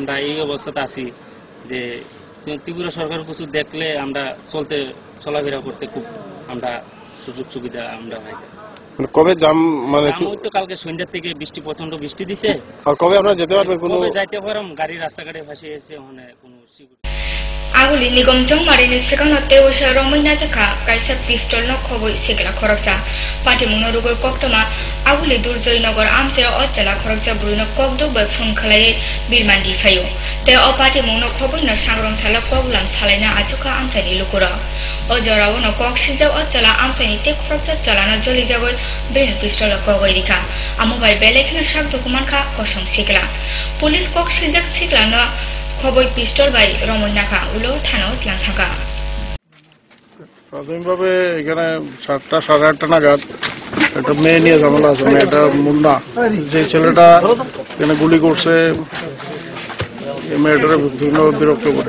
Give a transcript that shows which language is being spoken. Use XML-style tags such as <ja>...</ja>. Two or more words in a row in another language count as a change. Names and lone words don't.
<bn>আমরা এই অবস্থাতে আছি যে ত্রিপুরা সরকার কিছু দেখলে আমরা চলাফেরা করতে খুব আমরা সুযোগ সুবিধা আমরা পাই। কবে জাম? মানে তো কালকে সন্ধ্যার থেকে বৃষ্টি, প্রচন্ড বৃষ্টি দিছে। আর কবে আপনারা যেতে পারবেন? কবে যাইতে পারম? গাড়ি রাস্তাঘাটে ফাঁসে এসে ওখানে কোনো</bn> <trp>Aguli nigom jong marini sekano teusha romina jaka kaisa pistol no khoboi sigla khoroksa pati muno rugo koktoma aguli durjoi nogor amche otjala khoroksa bruino kokdo bai phun khalai birmandi phayo te o pati muno khoboi no sangrong chala koglam salaina achuka amche ni lukura o jorao no kok sinjau otjala amche ni te khoroksa chalana joli jagoi brin pistol kogoi dikha amu bai belekhna sak dokuman kha kosom sigla police kok sinjak sigla no খবর পিস্তল বাই রমনাখা উলো থানাও ত্লান থাকা।</trp> <bn>প্রাথমিকভাবে এখানে 7টা সাড়ে 8টা নাগাদ একটা মেয়ে নিয়ে ঝামেলা আছে, মানে একটা মুন্না, যে ছেলেটা এখানে গুলি করছে, মেয়েটারে বিভিন্ন বিরক্ত করে।</bn>